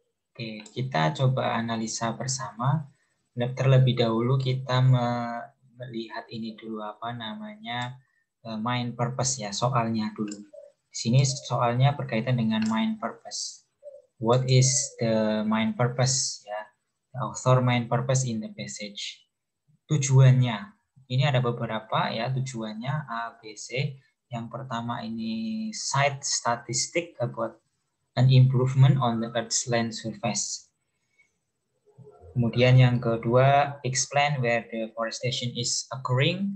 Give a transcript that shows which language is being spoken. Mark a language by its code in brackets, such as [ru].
[id] Oke, kita coba analisa bersama. Terlebih dahulu kita melihat ini dulu apa namanya main purpose ya, soalnya dulu. Di sini soalnya berkaitan dengan main purpose. [en] What is the main purpose ya? The author main purpose in the passage. [id] Tujuannya. Ini ada beberapa ya tujuannya A, B, C. Yang pertama ini [en] cite statistic about an improvement on the Earth's land surface. [id] Kemudian yang kedua, [en] explain where deforestation is occurring.